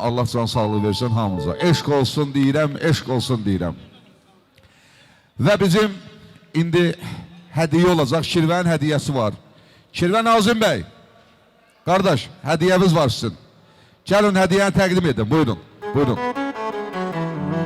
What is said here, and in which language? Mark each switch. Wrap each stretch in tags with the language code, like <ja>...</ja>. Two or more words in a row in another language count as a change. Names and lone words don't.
<az>Allah can sağlığı versin hamımıza. Eşk olsun deyirəm, eşk olsun deyirəm.</az> <tr>Ve bizim indi hediye olacak. Şirvənin hediyesi var. Şirvə Nazim Bey. Kardeş, hediyemiz var sizin.</tr> <az>Gelin hediyeni təqdim edin. Buyurun. Buyurun.</az>